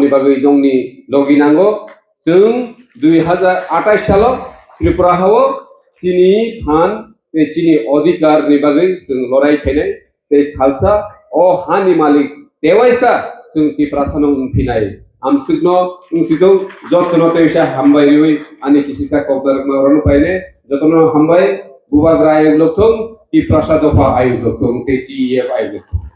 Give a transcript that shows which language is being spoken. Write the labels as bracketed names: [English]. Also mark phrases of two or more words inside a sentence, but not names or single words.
[Kok Borok] बागै दंनि लगिनांगो जों 2028 सालाव त्रिपुरा हाव चिनि फान चिनि अधिकार नि बागै जों लड़ाई खायनाय ते सालसा अ हानि मालिक देवाइसा जों त्रिपुरासानो उनफिनाय आमसुगनो उनसिदो जतनो तेसा हामबायलै आनि किसिसा कौतर मावरनो पाइले जतनो हामबाय बुबाग्रा आयोग लोगथों त्रिपुरासा दफा आयोग लोगथों TTEF आयोग लोगथों